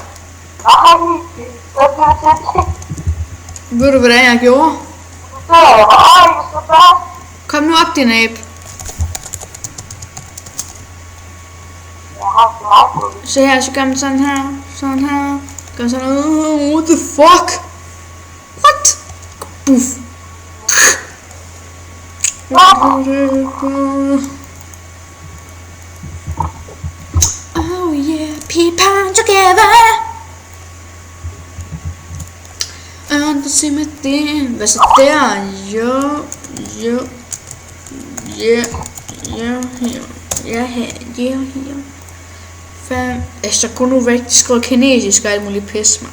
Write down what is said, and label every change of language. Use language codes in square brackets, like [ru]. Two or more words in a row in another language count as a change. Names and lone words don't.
[da] Ved du, hvordan jeg gjorde? Kom nu op, din abe. Se her, så gør man sådan her. Sådan her. Gør sådan noget. [en] What the fuck? What? Buff. Oh yeah, people together. [da] Under sig med det. Hvad så der? Jo. Fem. Så kunne nu rigtig skrive kinesisk og alt muligt pis, man.